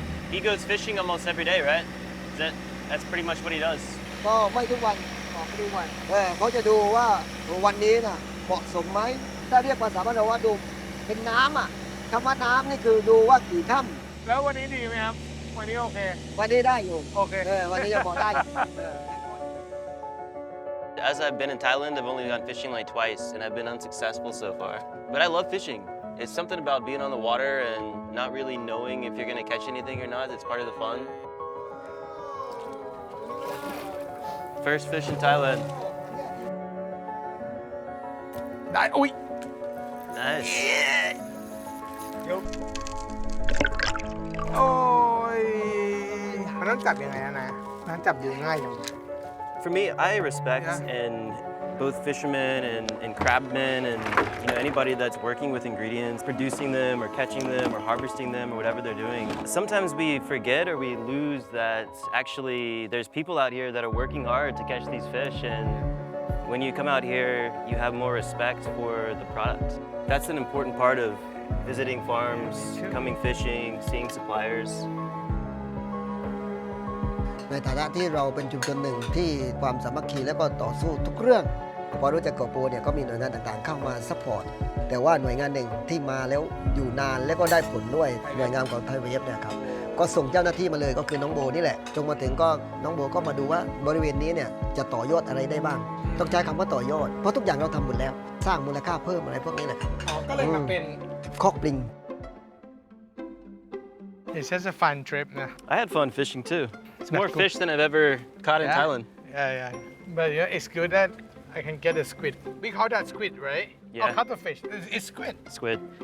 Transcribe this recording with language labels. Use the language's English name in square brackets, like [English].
[English] He he goes fishing almost every day, right? That's pretty much what he does. [Thai] ก็ไม่ทุกวันเขาจะดูว่าวันนี้น่ะเหมาะสมไหมถ้าเรียกภาษาบ้านเราว่าดูเป็นน้ำอ่ะคำว่าน้ำนี่คือดูว่ากี่ค่ำ แล้ววันนี้ดีไหมครับวันนี้โอเค วันนี้ได้อยู่ โอเค วันนี้จะพอได้อยู่ [English] As I've been in Thailand, I've only gone fishing like twice, and I've been unsuccessful so far. But I love fishing. It's something about being on the water and not really knowing if you're going to catch anything or not. It's part of the fun. First fish in Thailand. [Thai] ได้อุ้ย [English] Nice. [Thai] โอ้ยมันต้องจับยังไงนะมันจับอยู่ง่ายอยู่ [English] For me, I respect in both fishermen and crabmen and anybody that's working with ingredients, producing them or catching them or harvesting them or whatever they're doing. Sometimes we forget or we lose that actually there's people out here that are working hard to catch these fish, and when you come out here, you have more respect for the product. That's an important part of visiting farms, coming fishing, seeing suppliers. [Thai] ในฐานะที่เราเป็นชุมชนหนึ่งที่ความสามัคคีและก็ต่อสู้ทุกเรื่องพอรู้จักเกาะโปเนี่ยก็มีหน่วยงานต่างๆเข้ามาซัพพอร์ตแต่ว่าหน่วยงานหนึ่งที่มาแล้วอยู่นานแล้วก็ได้ผลด้วยหน่วยงานของไทยเวฟเนี่ยครับก็ส่งเจ้าหน้าที่มาเลยก็คือน้องโบนี่แหละจงมาถึงก็น้องโบก็มาดูว่าบริเวณนี้เนี่ยจะต่อยอดอะไรได้บ้างต้องใช้คำว่าต่อยอดเพราะทุกอย่างเราทำหมดแล้วสร้างมูลค่าเพิ่มอะไรพวกนี้แหละครับ ก็เลยมาเป็น คอกปลิง [English] It's just a fun trip นะ I had fun fishing too. It's more Cool. fish than I've ever caught in Yeah. Thailand. Yeah. But it's good that I can get a squid. We call that squid, right? Yeah. Oh, cuttlefish. It's squid. Squid.